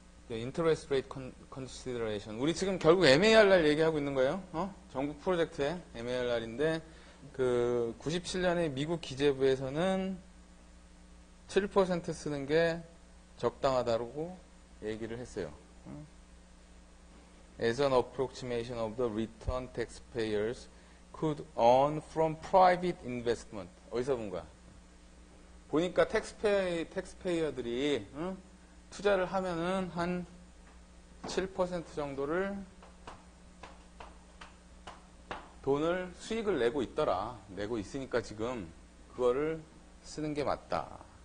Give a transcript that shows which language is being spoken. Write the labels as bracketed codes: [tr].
[ko] 인터레스트 레이트 컨시더레이션. 우리 지금 결국 MARR 얘기하고 있는 거예요. 전국 프로젝트의 MARR인데 그 97년에 미국 기재부에서는 7% 쓰는 게 적당하다고 얘기를 했어요. [en] As an approximation of the return taxpayers could earn from private investment. [ko] 어디서 본 거야? 보니까 텍스페이어들이 투자를 하면은 한 7% 정도를 돈을 수익을 내고 있더라. 내고 있으니까 지금 그거를 쓰는 게 맞다.